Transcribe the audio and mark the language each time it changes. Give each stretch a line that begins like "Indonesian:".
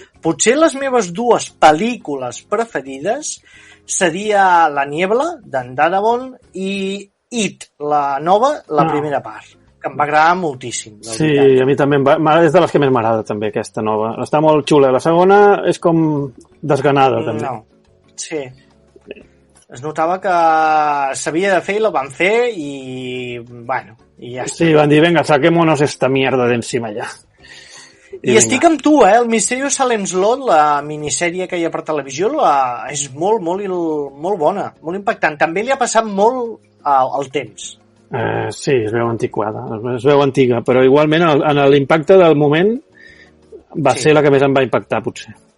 Catalan: Potser les meves dues pel·lícules preferides seria La Niebla, d'en Darabont, i It, la nova, la primera part, que em va agradar moltíssim. Sí, a mi també és de les que més m'agrada, també, aquesta nova. Està molt xula. La segona és com desganada, també. No. Sí, es notava que s'havia de fer i la van fer i, bueno, i ja està. Sí, van dir,
Spanish: venga, saquémonos esta mierda de encima ja.
Catalan: I estic amb tu, El misteri de Salem Slot, la minissèrie que hi ha per televisió, és molt bona, molt impactant. També li ha passat molt al temps. Sí, es veu antiquada, es veu antiga, però igualment en l'impacte del moment va ser la que més em va impactar, potser.